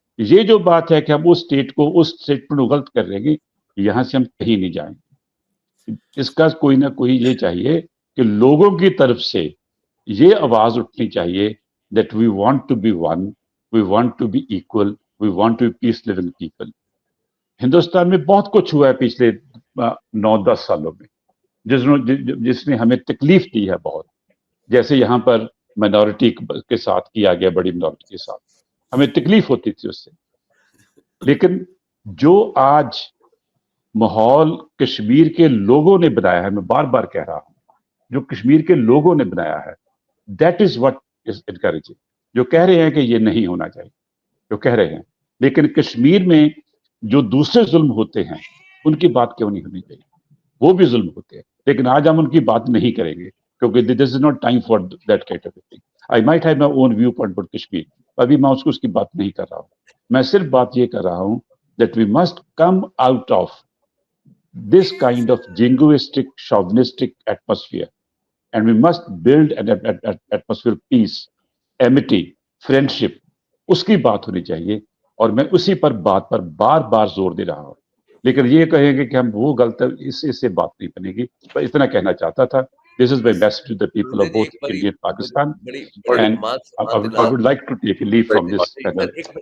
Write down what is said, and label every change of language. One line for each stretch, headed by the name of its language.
Hindi: ये जो बात है कि हम उस स्टेटमेंट को गलत कर देंगे, यहाँ से हम कहीं नहीं जाएंगे. इसका कोई ना कोई ये चाहिए कि लोगों की तरफ से ये आवाज उठनी चाहिए
English: that we want to be one, we want to be equal, we want to be peace living people.
Hindi: Hindustan में बहुत कुछ हुआ है पिछले 9-10 सालों में जिसने हमें तकलीफ दी है बहुत. जैसे यहाँ पर माइनॉरिटी के साथ किया गया, बड़ी माइनॉरिटी के साथ हमें तकलीफ होती थी उससे. लेकिन जो आज माहौल कश्मीर के लोगों ने बनाया है, मैं बार बार कह रहा हूं, जो कश्मीर के लोगों ने बनाया है,
English: That is what is encouraging.
Hindi: जो कह रहे हैं कि ये नहीं होना चाहिए, जो कह रहे हैं, लेकिन कश्मीर में जो दूसरे जुल्म होते हैं उनकी बात क्यों नहीं होनी चाहिए? वो भी जुल्म होते हैं, लेकिन आज हम उनकी बात नहीं करेंगे क्योंकि
English: This is not time for that kind of thing. I might have my own view point for Kashmir,
Hindi: अभी मैं उसकी बात नहीं कर रहा हूँ. मैं सिर्फ बात ये कर रहा हूँ
English: That we must come out of this kind of jingoistic, chauvinistic atmosphere, and we must build an atmosphere of peace, amity, friendship.
Hindi: उसकी बात होनी चाहिए और मैं उसी पर बात पर बार बार जोर दे रहा हूँ. लेकिन ये कहेंगे कि हम वो गलत, इससे बात नहीं बनेगी. पर इतना कहना चाहता था.
English: This is my message to the people of both India and Pakistan, and I would like to take a leave from this panel.